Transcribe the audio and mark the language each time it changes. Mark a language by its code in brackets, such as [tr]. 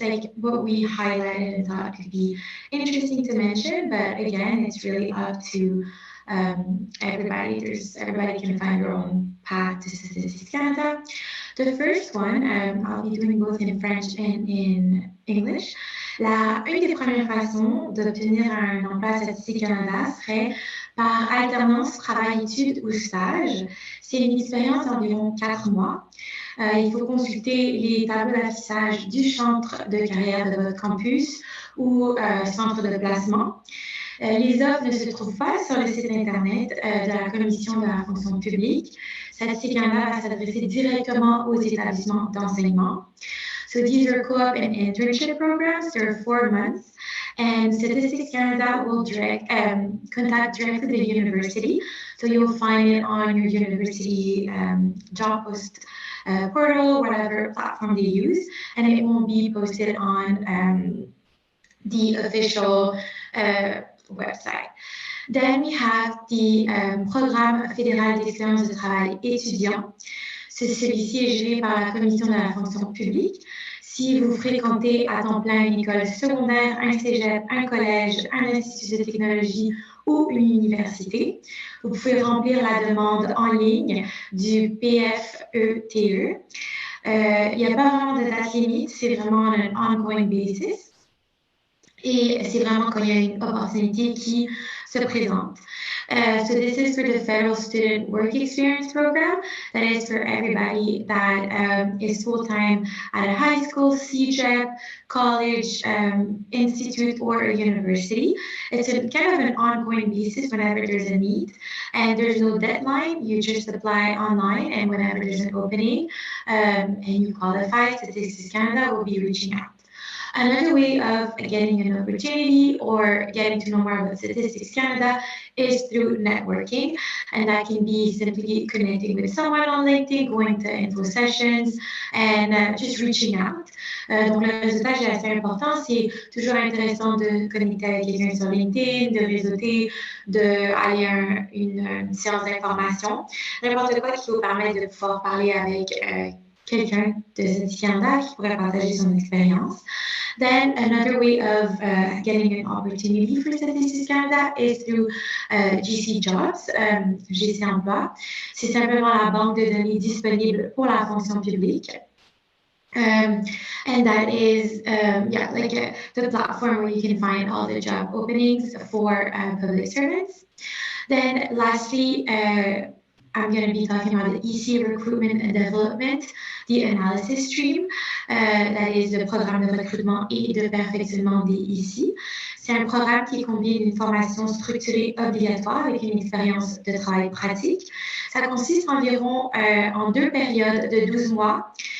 [en] It's like what we highlighted and thought could be interesting to mention, but again, it's really up to everybody. Everybody can find their own path to Statistics Canada. The first one, I'll be doing both in French and in English. [fr] Une des premières façons d'obtenir un emploi à Statistics Canada serait par alternance, travail, études ou stage. C'est une expérience d'environ 4 mois. Il faut consulter les tableaux d'affichage du centre de carrière de votre campus ou centre de placement. Les offres ne se trouvent pas sur le site Internet de la Commission de la fonction publique. Statistics Canada va s'adresser directement aux établissements d'enseignement. [en] So these are co-op and internship programs. They're 4 months. And Statistics Canada will contact directly the university. So you'll find it on your university job post portal, whatever platform they use. And it won't be posted on the official website. Then we have the [fr] programme fédéral d'expérience de travail étudiant. Celui-ci est géré par la Commission de la fonction publique. Si vous fréquentez à temps plein une école secondaire, un cégep, un collège, un institut de technologie ou une université, vous pouvez remplir la demande en ligne du PFETE. Il n'y a pas vraiment de date limite, c'est vraiment un [en] ongoing basis. [fr] Et c'est vraiment quand il y a une opportunité qui se présente. [en] So this is for the Federal Student Work Experience Program. That is for everybody that is full-time at a high school, CJEP, college, institute, or a university. It's kind of an ongoing basis whenever there's a need. And there's no deadline. You just apply online, and whenever there's an opening and you qualify, Statistics Canada will be reaching out. Another way of getting an opportunity or getting to know more about Statistics Canada is through networking. And that can be simply connecting with someone on LinkedIn, going to info sessions, and just reaching out. [fr] Donc, le réseautage est assez important. C'est toujours intéressant de connecter avec quelqu'un sur LinkedIn, de réseauter, d'aller à une séance d'information. N'importe quoi qui vous permet de pouvoir parler avec quelqu'un de Statistics Canada qui pourrait partager son expérience. [en] Then another way of getting an opportunity for Statistics Canada is through GC Jobs, GC Emploi. [fr] C'est simplement la banque de données disponible pour la fonction publique. [en] And that is, the platform where you can find all the job openings for public servants. Then lastly, I'm going to be talking about the EC Recruitment and Development, the analysis stream. That is [fr] le programme de recrutement et de perfectionnement des EC. C'est un programme qui combine une formation structurée obligatoire avec une expérience de travail pratique. Ça consiste environ en 2 périodes de 12 mois.